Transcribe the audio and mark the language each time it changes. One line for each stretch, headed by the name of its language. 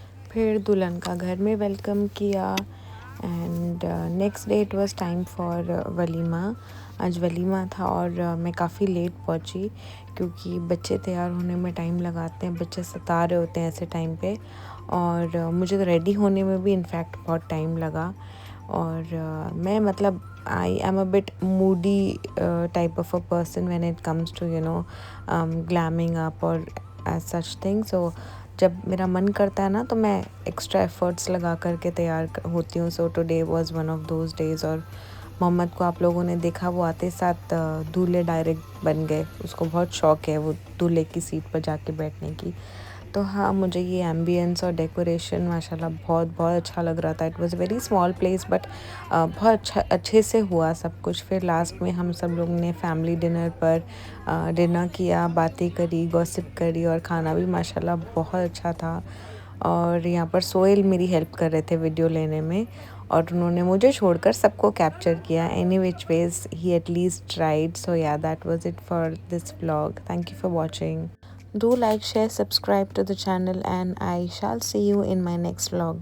Hindi: फिर दुल्हन का घर में वेलकम किया
English: And next day it was time for वलीमा।
Hindi: आज वलीमा था और मैं काफ़ी लेट पहुंची क्योंकि बच्चे तैयार होने में टाइम लगाते हैं, बच्चे सता रहे होते हैं ऐसे टाइम पे। और मुझे तो रेडी होने में भी इनफैक्ट बहुत टाइम लगा। और मैं मतलब
English: I am a bit moody type of a person when it comes to glamming up or as such things.
Hindi: So जब मेरा मन करता है ना तो मैं एक्स्ट्रा एफर्ट्स लगा करके तैयार होती हूँ.
English: So today was one of those days.
Hindi: और मोहम्मद को आप लोगों ने देखा, वो आते साथ दूल्हे डायरेक्ट बन गए. उसको बहुत शौक है वो दूल्हे की सीट पर जाके बैठने की. तो हाँ, मुझे ये एम्बियंस और डेकोरेशन माशाल्लाह बहुत बहुत अच्छा लग रहा था.
English: it was very small place but
Hindi: बहुत अच्छे से हुआ सब कुछ. फिर लास्ट में हम सब लोग ने फैमिली डिनर पर डिनर किया, बातें करी, गॉसिप करी और खाना भी माशाल्लाह बहुत अच्छा था. और यहाँ पर सोहेल मेरी हेल्प कर रहे थे वीडियो लेने में, और उन्होंने मुझे छोड़कर सबको कैप्चर किया.
English: Any which ways he at least tried. So yeah, that was it for this vlog. Thank you for watching. Do like, share, subscribe to the channel, and I shall see you in my next vlog.